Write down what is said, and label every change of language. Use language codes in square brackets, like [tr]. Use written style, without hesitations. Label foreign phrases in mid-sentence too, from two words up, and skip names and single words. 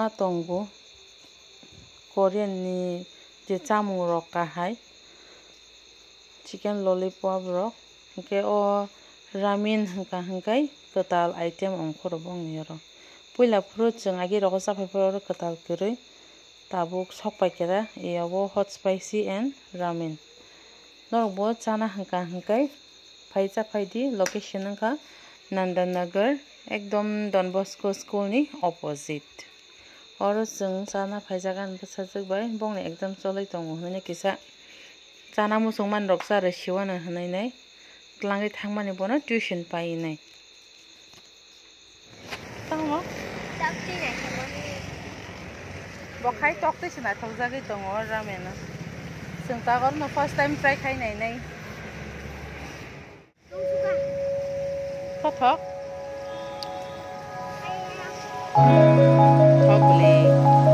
[trp] tongo Korean ni je chamung rok kahai [en] chicken lollipop [trp] rok hingke o ramen hingka hingkai ketal item ongkhoro bongni oro puila fru chwng agi rogo chapaiporo oro ketal kwrwi tabuk sokpai kera eobo [en] hot spicy and ramen [trp] norok bo chana hingka hingkai phaidi location wngkha Nandanagar ekdom Don Bosco School ni opposite oro chwng chana phaijaga bwchajak bai bongni exam cholai tongo hinui kisa chana muchungmani rok charwi siwano hinui klangui thangmani bono tuition painai tamo bokhai tokti sina thokjagui tongo ramen chwng tagorno [en] first time try [trp] khainai nai kothok thokbli